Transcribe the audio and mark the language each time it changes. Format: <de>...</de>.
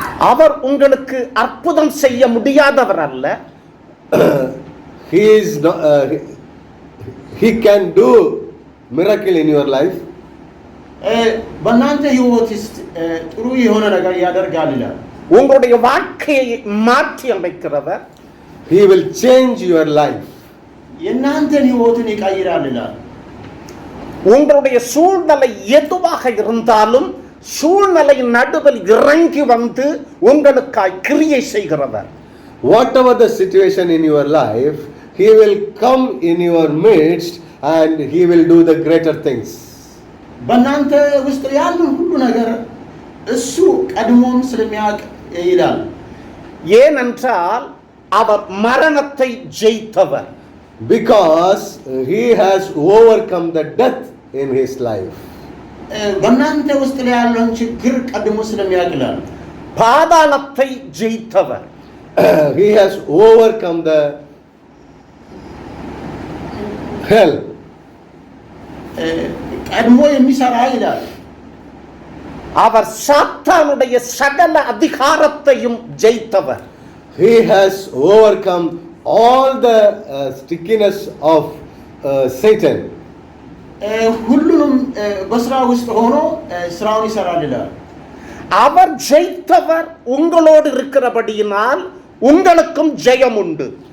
<ta>அவர் உங்களுக்கு அற்புதம் செய்ய முடியாதவர் அல்ல.</ta> <en>He is not, he can do miracle in your life.</en> <am>በእናንተ ህይወት ውስጥ ጥሩ የሆነ ነገር ያደርጋል ይላል።</am> <ta>உங்களுடைய வாழ்க்கையை மாற்றி அமைக்கிறவர்.</ta> <en>He will change your life.</en> <am>የእናንተን ህይወትን ይቀይራል ይላል።</am> <ta>உங்களுடைய சூழ்நிலை எதுவாக இருந்தாலும் சூழ்நிலை நடுவில் இறங்கி வந்து உங்களுக்காய் கிரியை செய்கிறவர்.</ta> <en>Whatever the situation in your life, he will come in your midst and he will do the greater things.</en> <am>በእናንተ ውስጥ ያለው ሁሉ ነገር እሱ ቀድሞም ስለሚያውቅ ይላል።</am> <ta>ஏனென்றால் அவர் மரணத்தை ஜெயித்தவர்.</ta> <en>Because he has overcome the death in his life.</en> <am>በእናንተ ውስጥ ያለውን ችግር ቀድሞ ስለሚያውቅ ይላል።</am> <ta>பாதாளத்தை ஜெயித்தவர்.</ta> <en>He has overcome the hell.</en> <am>ቀድሞ የሚሰራ ይላል።</am> <ta>அவர் சாத்தானுடைய சகல அதிகாரத்தையும் ஜெயித்தவர்.</ta> <en>He has overcome all the stickiness of Satan.</en> <am>ሁሉንም በስራ ውስጥ ሆኖ ስራውን ይሰራል ይላል።</am> <ta>அவர் ஜெயித்தவர் உங்களோடு இருக்கிறபடியினால் உங்களுக்கும் ஜெயம் உண்டு.</ta>